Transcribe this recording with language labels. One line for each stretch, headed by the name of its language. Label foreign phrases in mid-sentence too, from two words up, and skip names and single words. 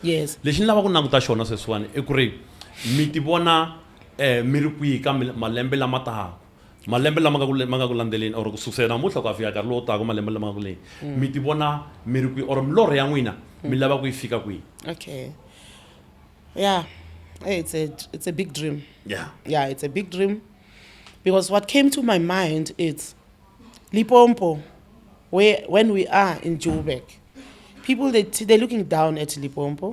English: Yes.
Tsonga: Lexi ni lava ku languta xona sweswiwani i ku ri mi ti vona mi ri kwihi ka malembe lama taka malembe lama ma nga ku landzeleni or ku susela namuntlha ku fika nkarhi lowu taka malembe lama nga ku leyi mi ti vona mi ri kwihi or milorho ya n'wina mi lava ku yi fika kwihi?
English: Okay. Yeah, it's a big dream. Yeah. Yeah, it's a big dream because what came to my mind is Limpopo, when we are in Joburg, people they're looking down at Limpopo.